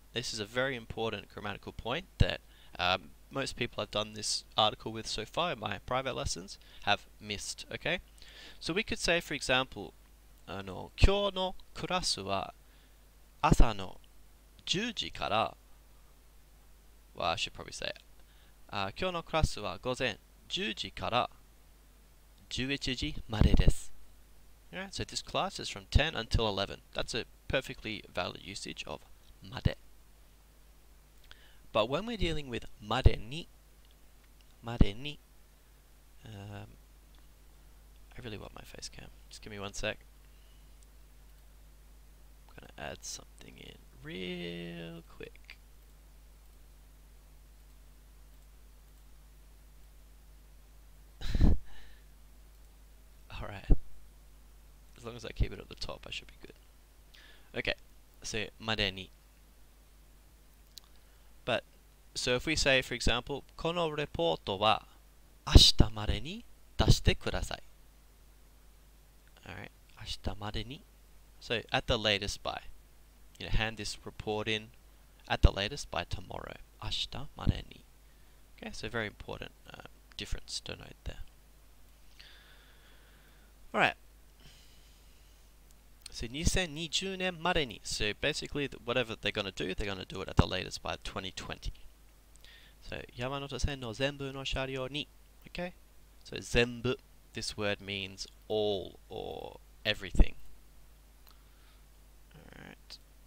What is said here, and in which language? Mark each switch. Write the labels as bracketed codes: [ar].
[en] This is a very important grammatical point that most people I've done this article with so far in my private lessons have missed. Okay? So we could say, for example, [ja] 今日のクラスは朝の10時から [en] well, I should probably say it. [ja] 今日のクラスは午前10時から11時までです. [en] Alright, so this class is from 10 until 11. That's a perfectly valid usage of まで. But when we're dealing with までに, Martini. I really want my face cam. Just give me 1 sec. I'm gonna add something in real quick. Alright. As long as I keep it at the top, I should be good. Okay, so mareni. But, so if we say, for example, [ja] このレポートは明日までに出してください. Alright, 明日までに. [en] So, at the latest by. You know, hand this report in at the latest by tomorrow. [ja] 明日までに. [en] Okay, so very important difference to note there. Alright. [ja] So 2020年までに. [en] So basically whatever they're going to do it at the latest by 2020. [ja] So 山手線の全部の車両に. [en] Okay? So 全部. This word means all or everything. Alright.